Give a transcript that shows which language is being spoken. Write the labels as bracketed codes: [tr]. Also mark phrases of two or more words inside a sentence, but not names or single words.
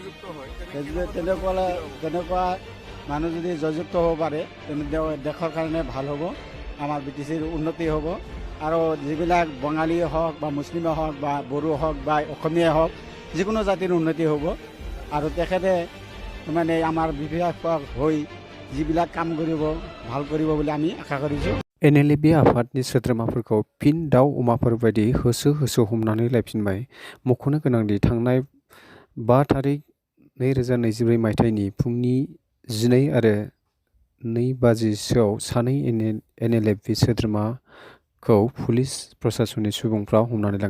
[as] তেনেকুৱা মানুহ যদি জয়যুক্ত হ'ব পাৰে তেনে দেশৰ কাৰণে ভাল হ'ব, আমাৰ বিটিচিৰ উন্নতি হ'ব আৰু যিবিলাক বঙালী হওক বা মুছলিমে হওক বা বড়ো হওক বা অসমীয়াই হওক যিকোনো জাতিৰ উন্নতি হ'ব আৰু তেখেতে আমাৰ বিপিএফ হৈ যিবিলাক কাম কৰিব ভাল কৰিব বুলি আমি আশা কৰিছোঁ। [brx] NLB आफादनि सोद्रोमाफोरखौ फिन दाउ अमाफोर बायदि होसो हमनानै लायफिनबाय। मख'नो गोनांदि थांनाय 5 तारिख 2024 मायथाइनि फुंनि 12 आरो 2 बाजिसोआव सानै NLB सोद्रोमाखौ पुलिस प्रशासननि सुबुंफ्रा हमनानै लाङो।